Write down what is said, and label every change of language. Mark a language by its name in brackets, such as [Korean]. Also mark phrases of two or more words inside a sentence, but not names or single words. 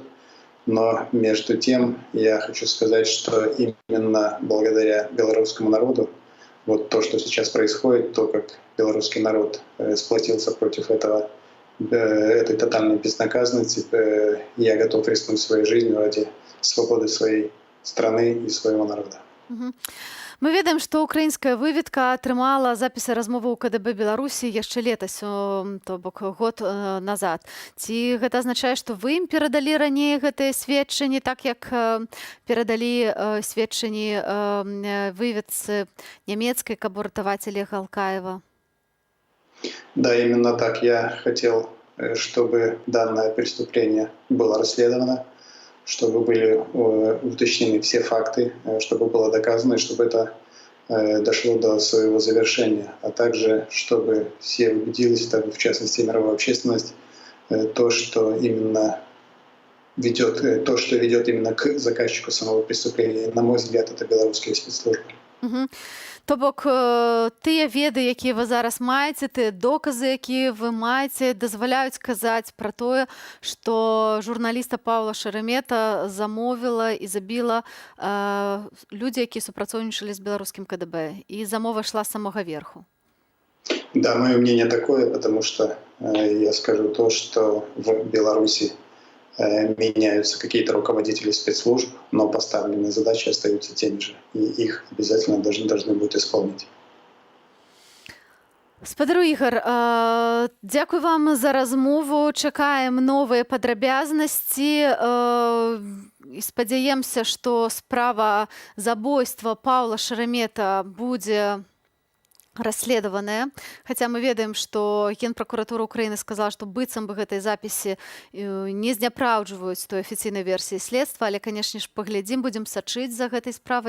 [Russian] Но между тем я хочу сказать, что именно благодаря белорусскому народу, вот то, что сейчас происходит, то, как белорусский народ сплотился против этой тотальной безнаказанности, я готов рискнуть своей жизнью ради свободы своей страны и своего народа. [Belarusian] Мы ведаем, што украінская выведка атрымала запісы размовы ў КДБ Беларусі яшчэ летась, то бок год назад. Ці гэта азначае, што вы ім перадалі раней гэтыя сведчанні, так як перадалі сведчанні выведцы нямецкай, каб уратаваць Олега Алкаева? [Russian] Да, именно так. Я хотел, чтобы данное преступление было расследовано, чтобы были уточнены все факты, чтобы было доказано, и чтобы это дошло до своего завершения. А также, чтобы все убедились, в частности мировая общественность, то, что ведет именно к заказчику самого преступления. На мой взгляд, это белорусские спецслужбы. [Belarusian] То бок тыя веды, якія вы зараз маеце, тыя доказы, якія вы маеце, дазваляюць казаць пра тое, што журналіста Паўла Шеремета замовіла і забіла людзі, якія супрацоўнічалі з беларускім КДБ. І замова шла з самога верху. [Russian] Да, мое мнение такое, потому что я скажу то, что в Беларуси меняются какие-то руководители спецслужб, но поставленные задачи остаются теми же, и их обязательно должны будут исполнить. [Belarusian] Спадар Ігор, дзякуй вам за размову. Чакаем новыя падрабязнасці і спадзяемся, што справа забойства Паўла Шеремета будзе расследаваная, хаця мы ведаем, што Генпракуратура Украіны сказала, што быццам бы гэтай запісы не зняпраўджваюць той афіцыйнай версіі следства, але, канешне ж, паглядзім, будзем сачыць за гэтай справай.